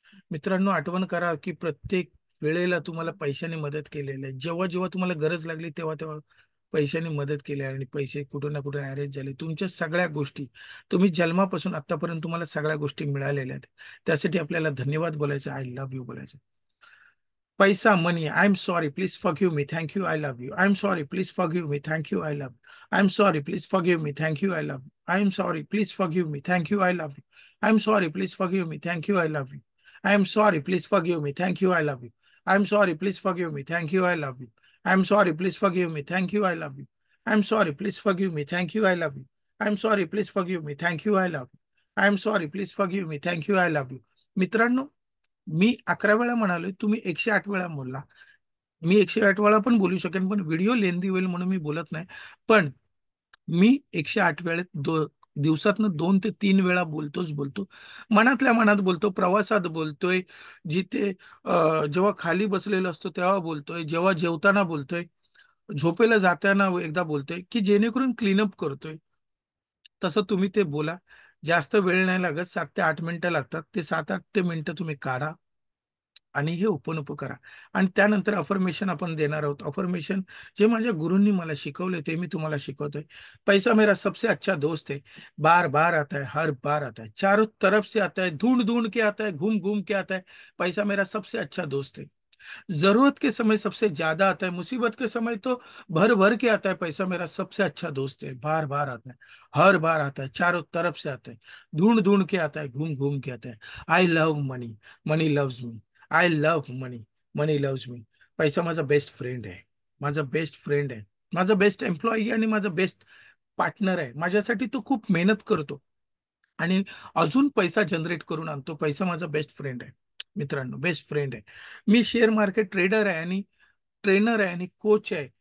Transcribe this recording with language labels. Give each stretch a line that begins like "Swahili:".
Marathi: मित्रांनो, आठवण करा की प्रत्येक वेळेला तुम्हाला पैशाने मदत केलेली आहे. जेव्हा जेव्हा तुम्हाला गरज लागली तेव्हा तेव्हा पैशाने मदत केली आहे, आणि पैसे कुठे ना कुठे अरेंज झाले. तुमच्या सगळ्या गोष्टी, तुम्ही जन्मापासून आतापर्यंत तुम्हाला सगळ्या गोष्टी मिळालेल्या आहेत. त्यासाठी आपल्याला धन्यवाद बोलायचं, आय लव्ह यू बोलायचं. पैसा, money.
English: I'm sorry, please forgive me. Thank you, I love you. I'm sorry, please forgive me. Thank you, I love you. I'm sorry, please forgive me. Thank you, I love you. I'm sorry, please forgive me. Thank you, I love you. I'm sorry, please forgive me. Thank you, I love you. I'm sorry, please forgive me. Thank you, I love you. I'm sorry, please forgive me. Thank you, I love you. I'm sorry, please forgive me. Thank you, I love you. I'm sorry, please forgive me. Thank you, I love you. I'm sorry, please forgive me. Thank you, I love you. I'm sorry, please forgive me. Thank you, I love you.
Marathi: मित्रांनो, मी 11 वेळा म्हणालोय, तुम्ही 108 वेळा बोलला. मी 108 वेळा पण बोलू शकेन, पण व्हिडिओ लेंदी होईल म्हणून मी बोलत नाही. पण मी 108 वेळेत दिवसातनं 2 ते 3 वेळा बोलतोच बोलतो. मनातल्या मनात बोलतो, प्रवासात बोलतोय, जिथे जेव्हा खाली बसलेलो असतो तेव्हा बोलतोय, जेव्हा जेवताना बोलतोय, झोपेला जाताना एकदा बोलतोय, की जेणेकरून क्लीनअप करतोय. तसं तुम्ही ते बोला. जास्त वेळ नाही लागत, 7 ते 8 मिनिटं लागतात. ते 7-8 मिनिटं तुम्ही काढा आणि हे ओपन करा. आणि त्यानंतर अफर्मेशन आपण देणार आहोत. अफर्मेशन जे माझ्या गुरूंनी मला शिकवले ते मी तुम्हाला शिकवतोय.
Hindi: पैसा मेरा सबसे अच्छा दोस्त है, बार बार आता है, हर बार आता है, चारों तरफ से आता है, ढूंढ ढूंढ के आता है, घूम घूम के आता है. पैसा मेरा सबसे अच्छा दोस्त है. जरूरत के समय सबसे ज्यादा आता है, मुसीबत के समय तो भर भर के आता है. पैसा मेरा सबसे अच्छा दोस्त है, बार बार आता है, हर बार आता है, चारों तरफ से आता है, ढूंढ ढूंढ के आता है, घूम घूम के आता है.
English: I love money, money loves me. I love money, money loves me.
Marathi: पैसा माझा बेस्ट फ्रेंड आहे, माझा बेस्ट फ्रेंड आहे, माझा बेस्ट एम्प्लॉई आणि माझा बेस्ट पार्टनर आहे. माझ्यासाठी तो खूप मेहनत करतो आणि अजून पैसा जनरेट करून आणतो. पैसा माझा बेस्ट फ्रेंड आहे मित्रांनो, बेस्ट फ्रेंड आहे. मी शेअर मार्केट ट्रेडर आहे आणि ट्रेनर आहे आणि कोच आहे.